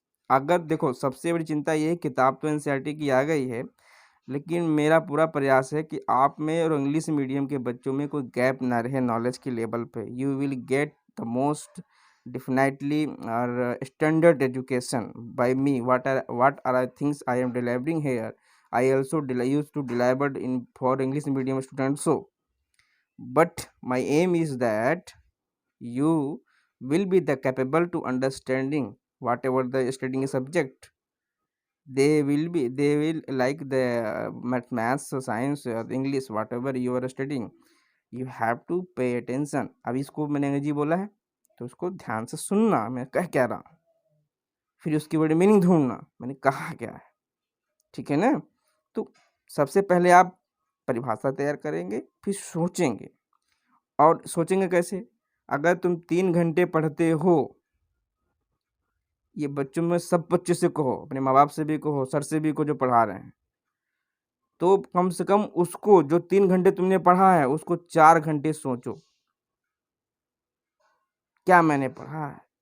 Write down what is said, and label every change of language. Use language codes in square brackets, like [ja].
[hi] अगर देखो, सबसे बड़ी चिंता ये है, किताब तो एनसीईआरटी की आ गई है, लेकिन मेरा पूरा प्रयास है कि आप में और इंग्लिश मीडियम के बच्चों में कोई गैप ना रहे नॉलेज के लेवल पे। [en] You will get the most definitely standard education by me. What are things I am delivering here? I also used to deliver in for English medium students. So, but my aim is that you will be the capable to understanding whatever the studying subject. They will like the maths, science, English, whatever you are studying. You have to pay attention. [hi] अभी इसको मैंने अंग्रेजी बोला है तो उसको ध्यान से सुनना, मैं क्या रहा हूँ, फिर उसकी बड़ी मीनिंग ढूंढना मैंने कहा क्या है। ठीक है ना? तो सबसे पहले आप परिभाषा तैयार करेंगे, फिर सोचेंगे। और सोचेंगे कैसे? अगर तुम 3 घंटे पढ़ते हो, ये बच्चों में सब बच्चों से कहो, अपने माँ बाप से भी कहो, सर से भी कहो जो पढ़ा रहे हैं, तो कम से कम उसको जो 3 घंटे तुमने पढ़ा है उसको 4 घंटे सोचो, क्या मैंने पढ़ा है।